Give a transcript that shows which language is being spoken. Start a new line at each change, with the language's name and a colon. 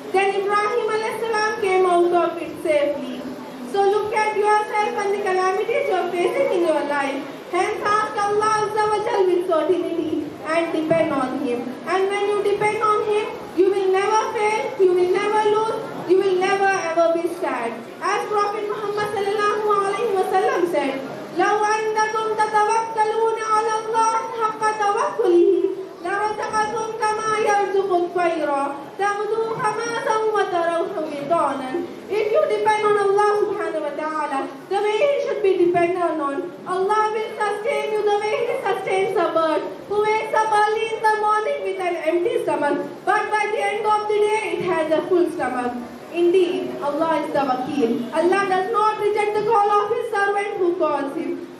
English: Then Ibrahim alayhi salam came out of it safely. So look at yourself and the calamities you are facing in your life. Hence ask Allah azza wa jal with certainty and depend on Him. And when you depend on Him, you will never fail, you will never lose, you will never ever be sad. As Prophet Muhammad sallallahu alaihi wasallam said,
Arabic: لو أنكم تتوكلون على الله حق توكله لرزقكم كما يرزق الطير تغدو خماسا وتروح بطانا.
English: If you depend on Allah subhanahu wa ta'ala the way He should be dependent on, Allah will sustain you the way He sustains a bird who wakes up early in the morning with an empty stomach, but by the end of the day it has a full stomach. Indeed, Allah is the Wakil. Allah does not reject the call of His servant who calls Him.